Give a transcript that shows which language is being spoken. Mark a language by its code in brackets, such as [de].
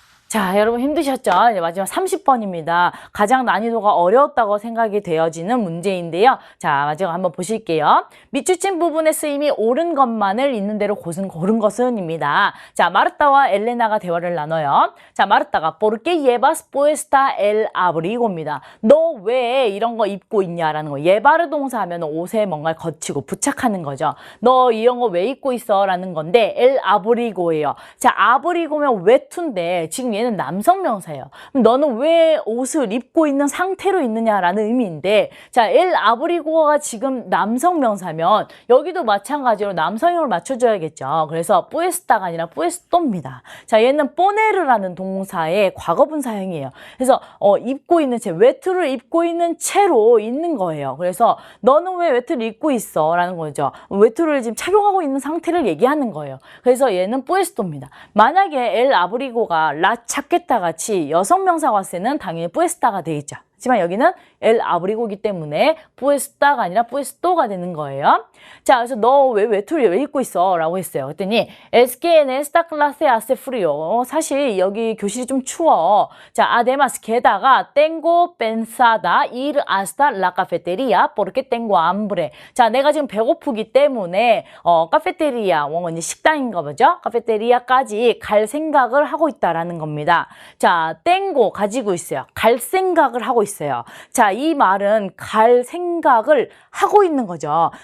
[ko] 자, 여러분 힘드셨죠? 이제 마지막 30번입니다. 가장 난이도가 어려웠다고 생각이 되어지는 문제인데요. 자, 마지막 한번 보실게요. 밑줄친 부분의 쓰임이 옳은 것만을 있는 대로 고른 것은입니다. 자, 마르타와 엘레나가 대화를 나눠요. 자, 마르타가 [es] ¿Por qué llevas puesta el abrigo [ko] 입니다. 너 왜 이런 거 입고 있냐라는 거. 예바르 동사 하면 옷에 뭔가를 거치고 부착하는 거죠. 너 이런 거 왜 입고 있어? 라는 건데 엘 아브리고예요. 자, 아브리고면 외투인데 지금 얘는 남성 명사예요. 그럼 너는 왜 옷을 입고 있는 상태로 있느냐라는 의미인데, 자, 엘 아브리고가 지금 남성 명사면 여기도 마찬가지로 남성형을 맞춰줘야겠죠. 그래서 뿌에스타가 아니라 뿌에스토입니다. 자, 얘는 포네르라는 동사의 과거분사형이에요. 그래서 입고 있는 채, 외투를 입고 있는 채로 있는 거예요. 그래서 너는 왜 외투를 입고 있어? 라는 거죠. 외투를 지금 착용하고 있는 상태를 얘기하는 거예요. 그래서 얘는 뿌에스토입니다. 만약에 엘 아브리고가 라 찾겠다 같이 여성 명사가 왔을 때는 당연히 뿌에스타가 되겠죠. 하지만 여기는 엘 아브리고이기 때문에 뿌에스타가 아니라 뿌에스토가 되는 거예요. 자, 그래서 너 왜 외투를 왜 입고 있어? 라고 했어요. 그랬더니 [es] Es que en esta clase hace frío. [ko] 사실 여기 교실이 좀 추워. 자, [es] además [ko] 게다가 [es] tengo pensada ir hasta la cafetería porque tengo hambre. [ko] 자, 내가 지금 배고프기 때문에 카페테리아, 이제 식당인가 보죠? 카페테리아까지 갈 생각을 하고 있다라는 겁니다. 자, tengo 가지고 있어요. 갈 생각을 하고 있어요. 자, 이 말은 갈 생각을 하고 있는 거죠.